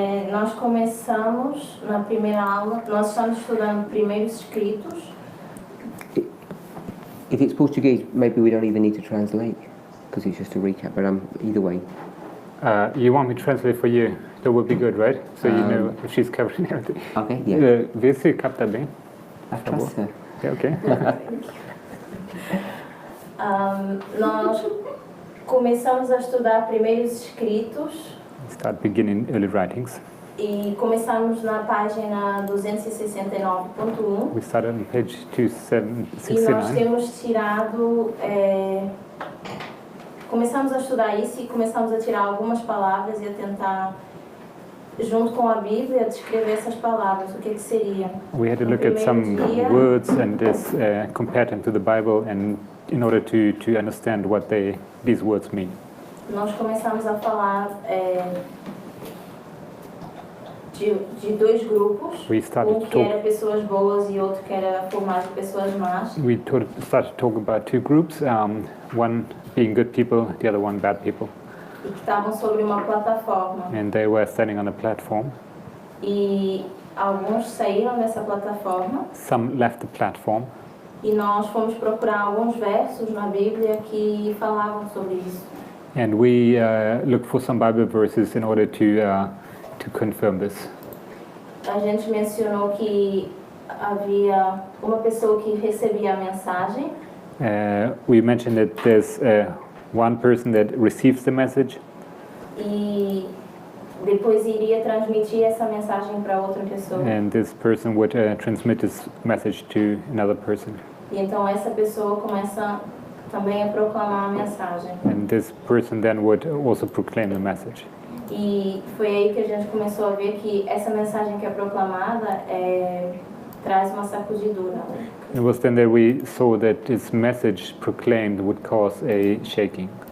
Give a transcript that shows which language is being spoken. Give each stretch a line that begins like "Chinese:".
Portuguese: Nós começamos na primeira aula, nós estamos estudando primeiros escritos.
English: If it's Portuguese, maybe we don't even need to translate, because it's just a recap, but either way. You want me to translate for you? That would be good, right? So you know if she's covering everything. Okay, yeah.
Portuguese: Vê se capta bem.
English: I trust her. Okay.
Portuguese: Nós começamos a estudar primeiros escritos.
English: Start beginning early writings.
Portuguese: E começamos na página 269.1.
English: We started on page
Portuguese: E nós
English: 269.
Portuguese: temos tirado... começamos a estudar isso e começamos a tirar algumas palavras e a tentar, junto com a Bíblia, descrever essas palavras, o que seria.
English: We had to look at some words and compare them to the Bible, and in order to understand what these words mean.
Portuguese: Nós começamos a falar de dois grupos,
English: We started
Portuguese: um que era pessoas boas e outro que era formado de pessoas más.
English: We started to talk about two groups, one being good people, the other one bad people.
Portuguese: E que estavam sobre uma plataforma.
English: And they were standing on a platform.
Portuguese: E alguns saíram dessa plataforma.
English: Some left the platform.
Portuguese: E nós fomos procurar alguns versos na Bíblia que falavam sobre isso.
English: And we looked for some Bible verses in order to confirm this.
Portuguese: A gente mencionou que havia uma pessoa que recebia a mensagem.
English: We mentioned that there's one person that receives the message.
Portuguese: E depois iria transmitir essa mensagem para outra pessoa.
English: And this person would transmit this message to another person.
Portuguese: E então essa pessoa começa também a proclamar a mensagem.
English: And this person then would also proclaim the message.
Portuguese: E foi aí que a gente começou a ver que essa mensagem que é proclamada traz uma sacudidura.
English: It was then that we saw that this message proclaimed would cause a shaking.